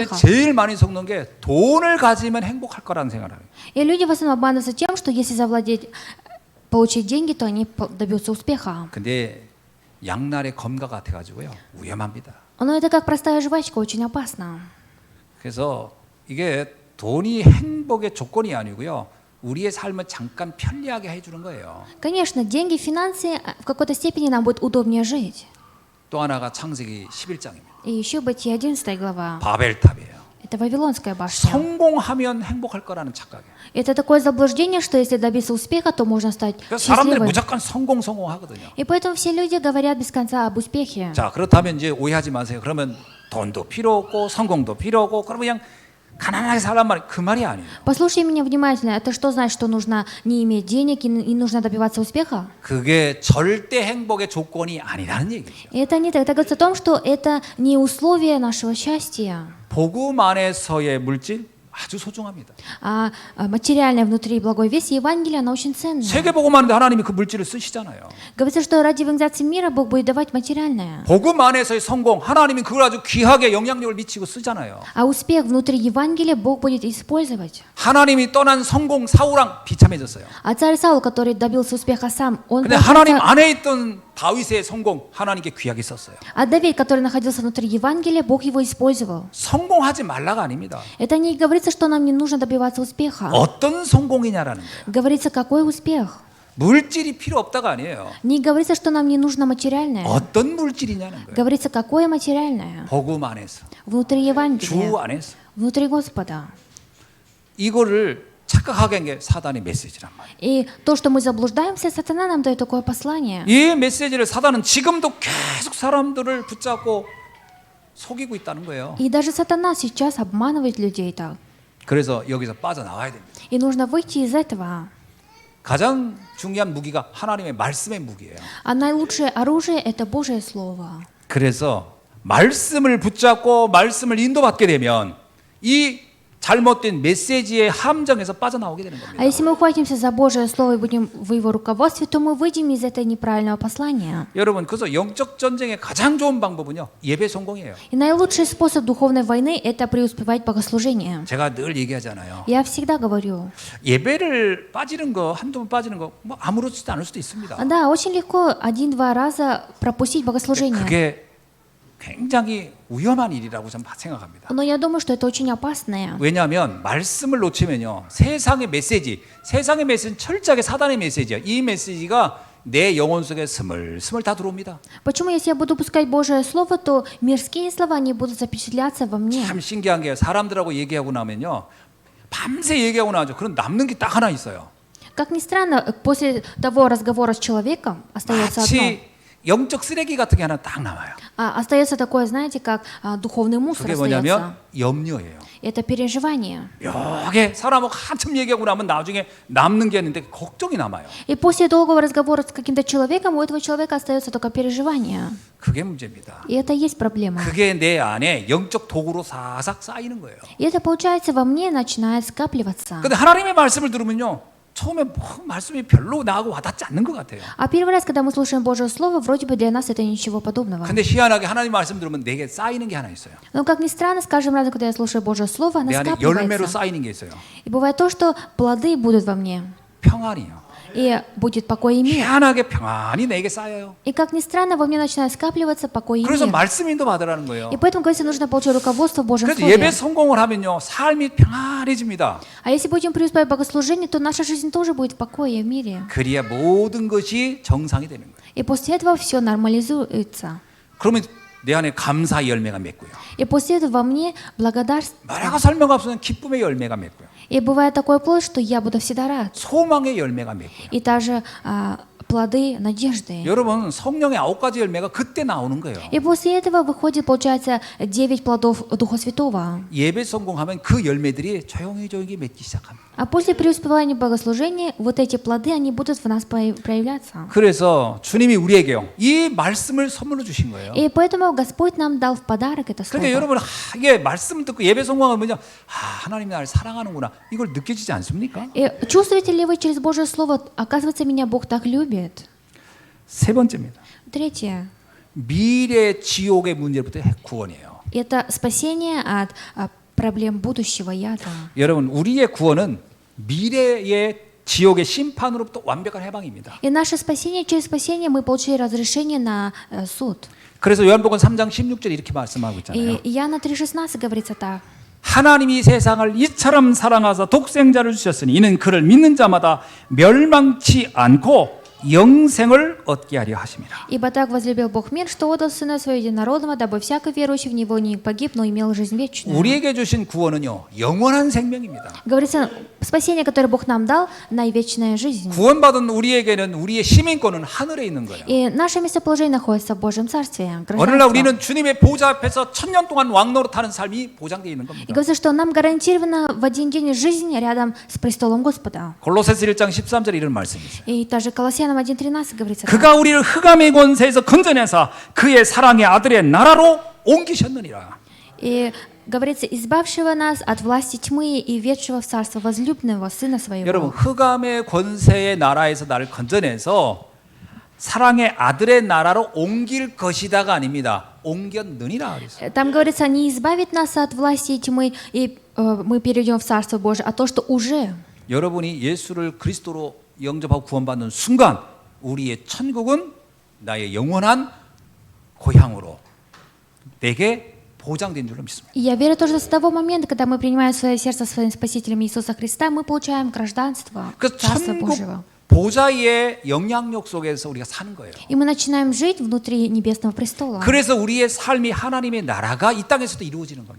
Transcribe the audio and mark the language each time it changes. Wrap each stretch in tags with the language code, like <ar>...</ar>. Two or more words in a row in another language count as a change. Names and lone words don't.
<ru>успеха.</ru> <ko>제일 많이 속는 게 돈을 가지면 행복할 거라는 생각을 해요.</ko> <ru>И люди в основном обманываются тем, что если завладеть, получить деньги, то они добьются успеха.</ru> <ko>근데 양날의 검과 같아가지고요, 위험합니다.</ko> <ru>Но это как простая жвачка, очень опасно.</ru> <ko>그래서 이게 돈이 행복의 조건이 아니고요, 우리의 삶을 잠깐 편리하게 해주는 거예요.</ko> <ru>Конечно, деньги, финансы в какой-то степени нам будет удобнее жить.</ru> <ko>또 하나가 창세기 11장입니다.</ko> <ru>И еще Бытие 11 глава.</ru> <ko>바벨탑이에요.</ko> <ru>Это Вавилонская башня.</ru> <ko>성공하면 행복할 거라는 착각이에요.</ko> <ru>Это такое заблуждение, что если добиться успеха, то можно стать</ru> <ko>그래서 사람들이</ko> <ru>счастливым.</ru> <ko>무조건 성공하거든요.</ko> <ru>И поэтому все люди говорят без конца об успехе.</ru> <ko>자, 그렇다면 이제 오해하지 마세요. 그러면 돈도 필요 없고 성공도 필요 없고 그러면 그냥 가난하게 살란 말, 그 말이 아니에요.</ko> <ru>Послушай меня внимательно. Это что значит, что нужно не иметь денег и не нужно добиваться успеха?</ru> <ko>그게 절대 행복의 조건이 아니라는 얘기죠.</ko> <ru>И это не так. Это говорится о том, что это не условие нашего счастья.</ru> <ko>복음 안에서의 물질 아주 소중합니다.</ko> <ru>А материальное внутри благой вести Евангелия, оно очень ценное.</ru> <ko>세계 복음 하는데 하나님이 그 물질을 쓰시잖아요.</ko> <ru>Говорится, что ради евангелизации мира Бог будет давать материальное.</ru> <ko>복음 안에서의 성공, 하나님이 그걸 아주 귀하게 영향력을 미치고 쓰잖아요.</ko> <ru>А успех внутри Евангелия Бог будет использовать.</ru> <ko>하나님이 떠난 성공 사울왕 비참해졌어요.</ko> <ru>А царь Саул, который добился успеха сам, он</ru> <ko>근데 하나님</ko> <ru>получается,</ru> <ko>안에 있던 다윗의 성공 하나님께 귀하게 썼어요.</ko> <ru>а Давид, который находился внутри Евангелия, Бог его использовал.</ru> <ko>성공하지 말라가 아닙니다.</ko> <ru>Это не говорится, что нам не нужно добиваться успеха.</ru> <ko>어떤 성공이냐라는 거예요.</ko> <ru>Говорится, какой успех.</ru> <ko>물질이 필요 없다가 아니에요.</ko> <ru>Не говорится, что нам не нужно материальное.</ru> <ko>어떤 물질이냐는 거예요.</ko> <ru>Говорится, какое материальное?</ru> <ko>복음 안에서,</ko> <ru>Внутри</ru> <ko>주</ko> <ru>Евангелия,</ru> <ko>안에서.</ko> <ru>внутри Господа.</ru> <ko>이거를 착각하게 한 게 사단의 메시지란 말이에요.</ko> <ru>И то, что мы заблуждаемся, сатана нам дает такое послание.</ru> <ko>이 메시지를 사단은 지금도 계속 사람들을 붙잡고 속이고 있다는 거예요.</ko> <ru>И даже сатана сейчас обманывает людей так.</ru> <ko>그래서 여기서 빠져나와야 됩니다.</ko> <ru>И нужно выйти из этого.</ru> <ko>가장 중요한 무기가 하나님의 말씀의 무기예요.</ko> <ru>А наилучшее оружие – это Божье Слово.</ru> <ko>그래서 말씀을 붙잡고 말씀을 인도받게 되면 이 잘못된 메시지의 함정에서 빠져나오게 되는</ko> <ru>А</ru> <ko>겁니다.</ko> <ru>если мы ухватимся за Божье Слово и будем в его руководстве, то мы выйдем из этого неправильного послания.</ru> <ko>여러분, 그래서 영적 전쟁의 가장 좋은 방법은요, 예배 성공이에요.</ko> <ru>И наилучший способ духовной войны – это преуспевать богослужением.</ru> <ko>제가 늘 얘기하잖아요.</ko> <ru>Я всегда говорю,</ru> <ko>예배를 빠지는 거, 한두 번 빠지는 거, 뭐 아무렇지도 않을 수도 있습니다.</ko> <ru>да, очень легко один-два раза пропустить богослужение.</ru> <ko>그게 굉장히 위험한 일이라고 저는 생각합니다.</ko> <ru>Но я думаю, что это очень опасное.</ru> <ko>왜냐하면 말씀을 놓치면요, 세상의 메시지는 철저하게 사단의 메시지야. 이 메시지가 내 영혼 속에 스물스물 다 들어옵니다.</ko> <ru>Почему, если я буду пускать Божие Слово, то мирские слова, они будут запечатляться во мне.</ru> <ko>참 신기한 게 사람들하고 얘기하고 나면요, 밤새 얘기하고 나죠. 그럼 남는 게 딱 하나 있어요.</ko> <ru>Как ни странно, после того разговора с человеком остается одно.</ru> <ko>마치 영적 쓰레기 같은 게 하나 딱 남아요.</ko> <ru>Остается такое, знаете, как духовный мусор</ru> <ko>그게</ko> <ru>остается.</ru> <ko>뭐냐면 염려예요.</ko> <ru>Это переживание.</ru> <ko>묘하게 사람하고 한참 얘기하고 나면 나중에 남는 게 있는데 걱정이 남아요.</ko> <ru>И после долгого разговора с каким-то человеком у этого человека остается только переживание.</ru> <ko>그게 문제입니다.</ko> <ru>И это и есть проблема.</ru> <ko>그게 내 안에 영적 독으로 사삭 쌓이는 거예요.</ko> <ru>И это, получается, во мне начинает скапливаться.</ru> <ko>근데 하나님의 말씀을 들으면요, 처음에 뭐 말씀이 별로 나하고 와닿지 않는 것 같아요.</ko> <ru>А первый раз, когда мы слушаем Божье Слово, вроде бы для нас это ничего подобного.</ru> <ko>근데 희한하게 하나님 말씀 들으면 내게 쌓이는 게 하나 있어요.</ko> <ru>Но, как ни странно, с каждым разом, когда я слушаю Божье Слово, оно</ru> <ko>내 안에 열매로</ko> <ru>скапливается.</ru> <ko>쌓이는 게 있어요.</ko> <ru>И бывает то, что плоды будут во мне,</ru> <ko>평안이요.</ko> <ru>и будет покой и мир.</ru> <ko>희한하게 평안이 내게 쌓여요.</ko> <ru>И, как ни странно, во мне начинает скапливаться покой и</ru> <ko>그래서</ko> <ru>мир.</ru> <ko>말씀 인도 받으라는 거예요.</ko> <ru>И поэтому, говорится, нужно получить руководство в Божьем</ru> <ko>그래서 예배</ko> <ru>Слове.</ru> <ko>성공을 하면요, 삶이 평안해집니다.</ko> <ru>А если будем преуспевать в богослужении, то наша жизнь тоже будет в покое и в мире.</ru> <ko>그래야 모든 것이 정상이 되는 거예요.</ko> <ru>И после этого все нормализуется.</ru> <ko>그러면 내 안에 감사의 열매가 맺고요.</ko> <ru>И после этого во мне благодарство.</ru> <ko>말하고 설명 없으면 기쁨의 열매가 맺고요.</ko> <ru>И бывает такой плод, что я буду всегда рад.</ru> <ko>소망의 열매가 맺고요.</ko> <ru>И также плоды надежды.</ru> <ko>여러분, 성령의 9가지 열매가 그때 나오는 거예요.</ko> <ru>И после этого выходит, получается, 9 плодов Духа Святого.</ru> <ko>예배 성공하면 그 열매들이 조용히 맺기 시작합니다.</ko> <ru>А после преуспевания богослужения, вот эти плоды, они будут в нас проявляться.</ru> <ko>그래서 주님이 우리에게요, 이 말씀을 선물로 주신 거예요.</ko> <ru>И поэтому Господь нам дал в подарок это</ru> <ko>그런데</ko> <ru>слово.</ru> <ko>여러분, 이게 말씀 듣고 예배 성공하면요, 하나님이 나를 사랑하는구나, 이걸 느껴지지 않습니까?</ko> <ru>И чувствуете ли вы через Божье Слово, оказывается, меня Бог так любит?</ru> <ko>세 번째입니다.</ko> <ru>Третье.</ru> <ko>미래 지옥의 문제부터 구원이에요.</ko> <ru>Это спасение от проблем будущего яда.</ru> <ko>여러분, 우리의 구원은 미래의 지옥의 심판으로부터 완벽한 해방입니다.</ko> <ru>И наше спасение, через спасение мы получили разрешение на суд.</ru> <ko>그래서 요한복음 3장 16절에 이렇게 말씀하고 있잖아요.</ko> <ru>И Иоанна 3,16 говорится так.</ru> <ko>하나님이 세상을 이처럼 사랑하사 독생자를 주셨으니 이는 그를 믿는 자마다 멸망치 않고 영생을 얻게 하려 하심이라.</ko> <ru>Ибо так возлюбил Бог мир, что отдал Сына Своего Единородного, дабы всякий верующий в Него не погиб, но имел жизнь вечную.</ru> <ko>우리에게 주신 구원은요, 영원한 생명입니다.</ko> <ru>Говорится, спасение, которое Бог нам дал, на вечная жизнь.</ru> <ko>구원받은 우리에게는 우리의 시민권은 하늘에 있는 거예요.</ko> <ru>И наше местоположение находится в Божьем Царстве.</ru> <ko>어느 날</ko> <ru>гражданство.</ru> <ko>우리는 주님의 보좌 앞에서 1000년 동안 왕노릇하는 삶이 보장되어 있는</ko> <ru>И</ru> <ko>겁니다.</ko> <ru>говорится, что нам гарантирована в один день жизнь рядом с престолом Господа.</ru> <ko>골로새서 1장 13절에 이런 말씀이 있어요.</ko> <ru>И также Колоссянам 1:13 говорится. так.</ru> <ko>그가 우리를 흑암의 권세에서 건져내사 그의 사랑의 아들의 나라로 옮기셨느니라.</ko> <ru>И говорится, избавшего нас от власти тьмы и ведшего в царство возлюбленного Сына</ru> <ko>여러분,</ko> <ru>Своего.</ru> <ko>흑암의 권세의 나라에서 나를 건져내서 사랑의 아들의 나라로 옮길 것이다가 아닙니다. 옮겼느니라 그랬어요.</ko> <ru>Там говорится, не избавит нас от власти тьмы, и мы перейдем в Царство Божие, а то, что уже.</ru> <ko>여러분이 예수를 그리스도로 영접하고 구원받는 순간 우리의 천국은 나의 영원한 고향으로 내게 보장된 줄로 믿습니다.</ko> <ru>И я верю тоже с того момента, когда мы принимаем в свое сердце своим Спасителем Иисуса Христа, мы получаем гражданство</ru> <ko>그</ko> <ru>Царства</ru> <ko>천국</ko> <ru>Божьего.</ru> <ko>보좌의 영향력 속에서 우리가 사는 거예요.</ko> <ru>И мы начинаем жить внутри Небесного престола.</ru> <ko>그래서 우리의 삶이 하나님의 나라가 이 땅에서도 이루어지는 겁니다.</ko>